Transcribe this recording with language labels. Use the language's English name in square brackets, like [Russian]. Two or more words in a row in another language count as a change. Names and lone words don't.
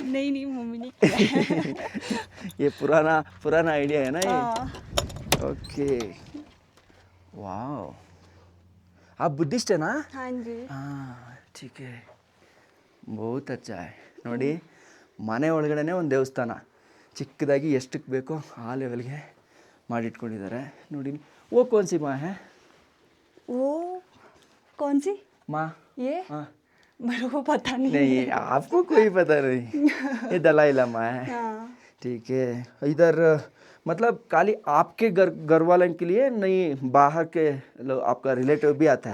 [Hindi] नहीं मम्मी ने किया है। ये पुराना आइडिया है ना ये. हाँ। [English] okay, wow. [Hindi] आप बुद्धिस्ट है ना? हाँ जी। ಹಾಂ, ठीक है, बहुत अच्छा है. [Kannada] ನೋಡಿ, ಮನೆ ಒಳಗಡೆನೇ ಒಂದು ದೇವಸ್ಥಾನ ಚಿಕ್ಕದಾಗಿ ಎಷ್ಟಕ್ಕೆ ಬೇಕೋ ಆ ಲೆವೆಲ್ಗೆ ಮಾಡಿಟ್ಕೊಂಡಿದ್ದಾರೆ ನೋಡಿ. [Hindi] वो कौन सी माँ है? वो कौन सी माँ? ये हाँ. मेरे को पता नहीं। नहीं, आपको कोई पता नहीं. ये दलाई लामा है. हाँ। ठीक है. इधर मतलब खाली आपके घर वालों के लिए नहीं, बाहर के लोग, आपका रिलेटिव भी आता है?